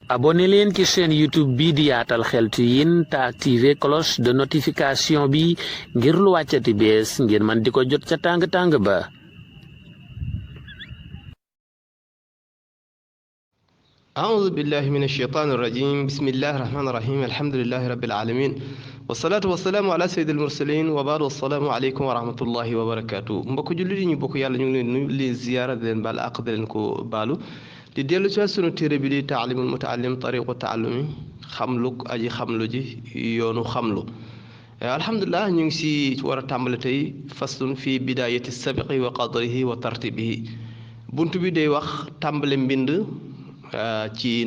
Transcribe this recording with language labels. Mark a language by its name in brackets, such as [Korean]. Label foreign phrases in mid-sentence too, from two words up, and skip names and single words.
[Wolof] abonné leen ci chaîne YouTube bi di Yaatal Xeltu Yin te [French] activer cloche de notification [Wolof] bi ngir lu wàccati bees ngir man di ko jot ca tàng-tàng ba. [Arabic] أعوذ بالله من الشيطان الرجيم بسم الله الرحمن الرحيم الحمد لله رب العالمين والصلاة والسلام على سيد المرسلين وبعد السلام عليكم ورحمة الله وبركاته [Wolof] mbokk jullit yi ñu bokk yàlla ñu ngi leen nuyu leen ziyaara di leen baal àq di leen ko baalu di dellu ci sunu téere bi di taalimul mutaallim tariqu taallumi xamlu aji xamlu ji yoonu xamlu alhamdulilah ñu ngi si war a tàmbale tey [Arabic] فصل في بداية السبق وقدره وترتيبه [Wolof] bunt bi day wax tàmbale mbind ci